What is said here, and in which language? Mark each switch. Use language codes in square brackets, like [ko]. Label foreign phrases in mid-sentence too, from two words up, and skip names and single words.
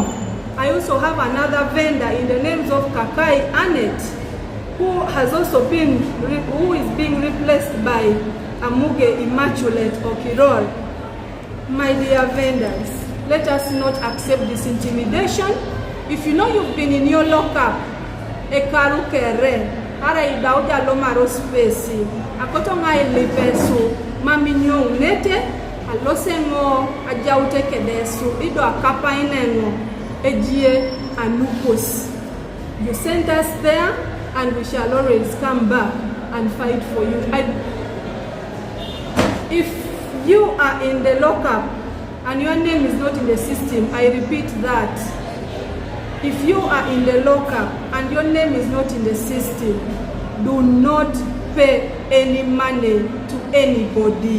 [en] I also have another vendor in the names of Kakai Annette, who has also been, who is being replaced by Amuge Immaculate Okirol. My dear vendors, let us not accept this intimidation. If you know you've been in your lockup, [teo] ekaru kere, ara idauja lomaro [en] space, [teo] akotonga ilipesu, maminyo unete, alosengo ajaute kedesu, ido akapa inengo, ejie anupos. [en] You sent us there, and we shall always come back and fight for you. If you are in the lockup and your name is not in the system, I repeat that. If you are in the lockup and your name is not in the system, do not pay any money to anybody.